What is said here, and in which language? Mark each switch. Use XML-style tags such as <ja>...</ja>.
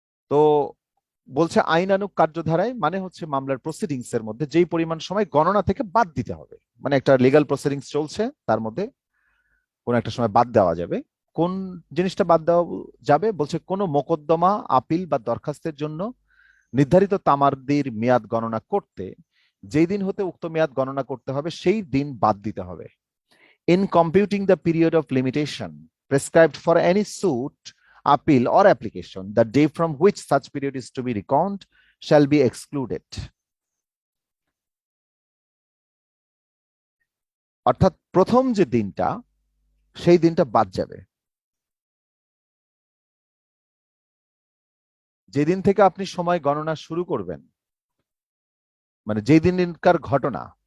<bn>তো বলছে আইনানুগ কার্যধারায় মানে হচ্ছে মামলার প্রসিডিংস এর মধ্যে যেই পরিমাণ সময় গণনা থেকে বাদ দিতে হবে, মানে একটা লিগাল প্রসিডিংস চলছে তার মধ্যে কোন একটা সময় বাদ দেওয়া যাবে। কোন জিনিসটা বাদ দেওয়া যাবে, বলছে কোন মোকদ্দমা, আপিল বা দরখাস্তের জন্য নির্ধারিত তামাদির মেয়াদ গণনা করতে যেই দিন হতে উক্ত মেয়াদ গণনা করতে হবে সেই দিন বাদ দিতে হবে।</bn> <en>In computing the period of limitation prescribed for any suit, appeal, or application, the day from which such period is to be reckoned shall be excluded.</en> <bn>অর্থাৎ প্রথম যে দিনটা, সেই দিনটা বাদ যাবে। যেদিন থেকে আপনি সময় গণনা শুরু করবেন, মানে যেই দিনকার ঘটনা,</bn>